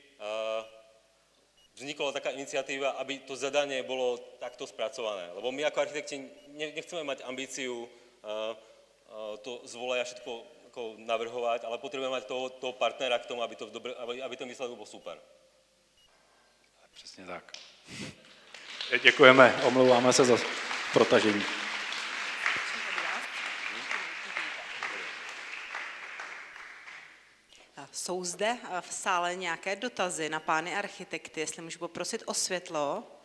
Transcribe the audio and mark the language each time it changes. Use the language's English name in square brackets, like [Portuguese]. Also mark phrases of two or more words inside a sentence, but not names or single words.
[Slovak] vznikla taká iniciatíva, aby to zadanie bolo takto spracované, lebo my ako architekti nechceme mať ambíciu to zvoleja všetko ako navrhovať, ale potrebujeme mať toho partnera k tomu, aby ten výsledok bol super. [Czech] Přesně tak. Děkujeme, omlouváme se za protažení. Jsou zde v sále nějaké dotazy na pány architekty, jestli můžu poprosit o světlo.